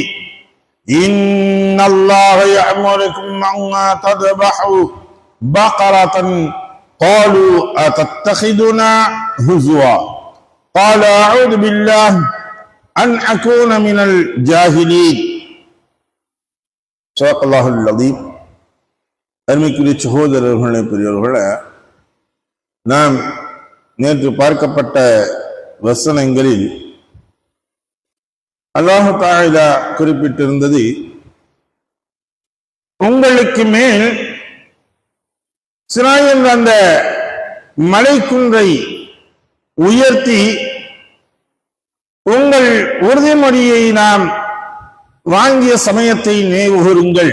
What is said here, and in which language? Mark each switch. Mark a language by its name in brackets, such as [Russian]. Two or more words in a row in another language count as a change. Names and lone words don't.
[Arabic] إن الله يأمركم أن تذبحوا بقرة قالوا أتتخذنا هزوا قال أعوذ بالله أن أكون من الجاهلين صدق الله العظيم. [Tamil] அருமைக்குரிய சகோதரர்களே, பெரியவர்களே, நாம் நேற்று பார்க்கப்பட்ட வசனங்களில் [Arabic] الله تعالى [Tamil] குறிப்பிட்டிருந்தது, உங்களுக்கு மேல் சினாய் என்ற அந்த மலைக்குன்றை உயர்த்தி உங்கள் உறுதிமொழியை நாம் வாங்கிய சமயத்தை நினைவுகூருங்கள்.